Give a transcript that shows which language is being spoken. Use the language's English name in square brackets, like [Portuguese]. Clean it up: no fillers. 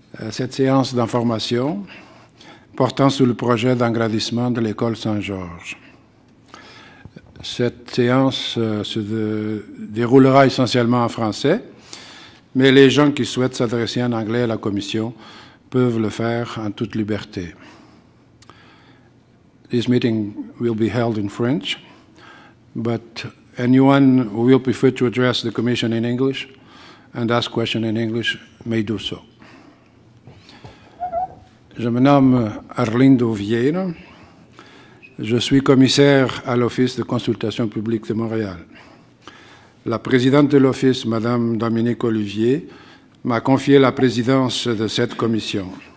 [French] Cette séance d'information portant sur le projet d'agrandissement de l'école Saint-Georges. Cette séance se déroulera essentiellement en français, mais les gens qui souhaitent s'adresser en anglais à la Commission peuvent le faire en toute liberté. [English] This meeting will be held in French, but anyone who will prefer to address the Commission in English and ask questions in English may do so. [French] Je me nomme Arlindo Vieira. Je suis commissaire à l'Office de consultation publique de Montréal. La présidente de l'Office, Mme Dominique Olivier, m'a confié la présidence de cette commission.